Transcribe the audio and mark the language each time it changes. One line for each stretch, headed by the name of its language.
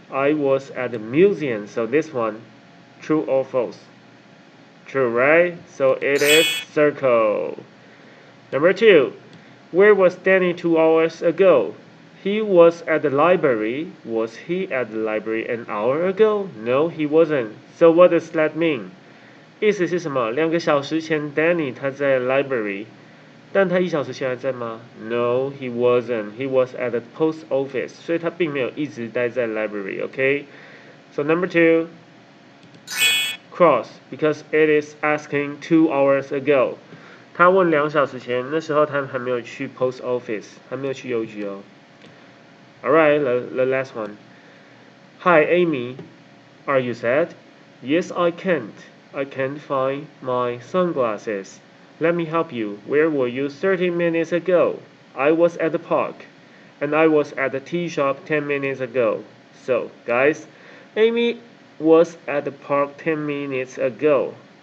English: I was at the museum. So this one, true or false? True, right? So it is circle. Number 2. Where was Danny 2 hours ago? He was at the library. Was he at the library an hour ago? No, he wasn't. So what does that mean?
Chinese: 意思是什么？2个小时前 Danny 他在 library， 但他1小时前还在吗？
English: No, he wasn't. He was at the post office.
Chinese: 所以他并没有一直待在 library.
English: Okay. So number 2, cross, because it is asking 2 hours ago.
Chinese: 他问2小时前，那时候他还没有去 post office， 还没有去邮局哦。
English: Alright, the last one. Hi, Amy. Are you sad? Yes, I can't. I can't find my sunglasses. Let me help you. Where were you 30 minutes ago? I was at the park. And I was at the tea shop 10 minutes ago. So, guys, Amy was at the park 10 minutes ago.